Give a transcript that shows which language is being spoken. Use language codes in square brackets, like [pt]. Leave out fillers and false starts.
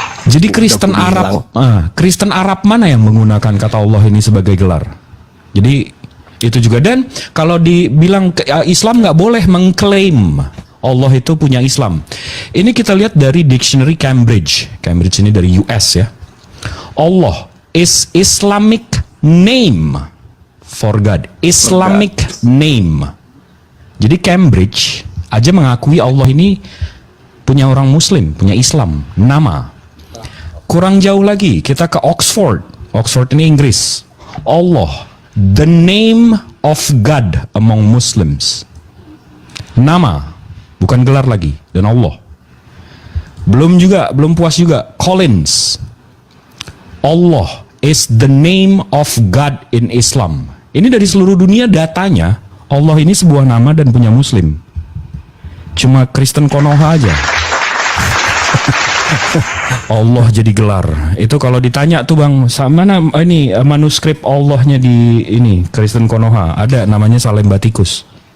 [id] Jadi Kristen Arab mana yang menggunakan kata Allah ini sebagai gelar? Jadi itu juga. Dan kalau dibilang Islam nggak boleh mengklaim Allah itu punya Islam. Ini kita lihat dari dictionary Cambridge. Cambridge ini dari US ya. [en] Allah is Islamic name for God. Islamic name. [id] Jadi Cambridge aja mengakui Allah ini punya orang Muslim, punya Islam, nama. Kurang jauh lagi kita ke Oxford. Oxford ini Inggris. [en] Allah, the name of God among Muslims. [id] Nama, bukan gelar lagi. Dan Allah. Belum puas juga. Collins. [en] Allah is the name of God in Islam. [id] Ini dari seluruh dunia datanya. Allah ini sebuah nama dan punya Muslim. Cuma Kristen Konoha aja. Allah jadi gelar. Itu kalau ditanya tuh Bang, mana ini manuskrip Allahnya di ini Kristen Konoha, ada namanya Salembatikus.